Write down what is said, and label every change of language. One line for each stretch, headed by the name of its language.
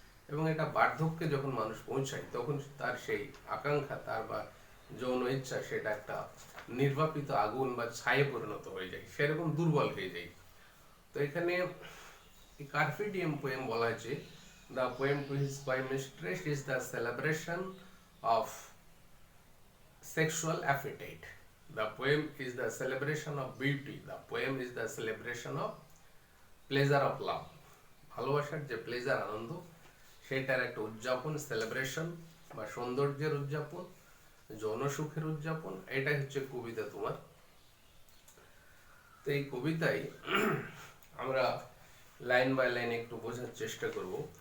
Bangla: এবং এটা বার্ধক্যে যখন মানুষ পৌঁছায় তখন তার সেই আকাঙ্ক্ষা, তার বা যৌন ইচ্ছা, সেটা একটা নির্বাপিত আগুন বা ছায়ে পরিণত হয়ে যায়, সেরকম দুর্বল হয়ে যায়। তো এখানে কার্পে ডিএম পোয়েম বলা হয়েছে,
English: The poem to his coy mistress is the celebration of sexual appetite. The poem is the celebration of beauty. The poem is the celebration of pleasure of love.
Bangla: ভালোবাসার যে প্লেজার, আনন্দ, সেটার একটা উদযাপন, সেলিব্রেশন বা সৌন্দর্যের উদযাপন, যৌন সুখের উদযাপন, এটাই হচ্ছে কবিতা তোমার। তো এই কবিতায় আমরা লাইন বাই লাইন একটু বোঝার চেষ্টা করব।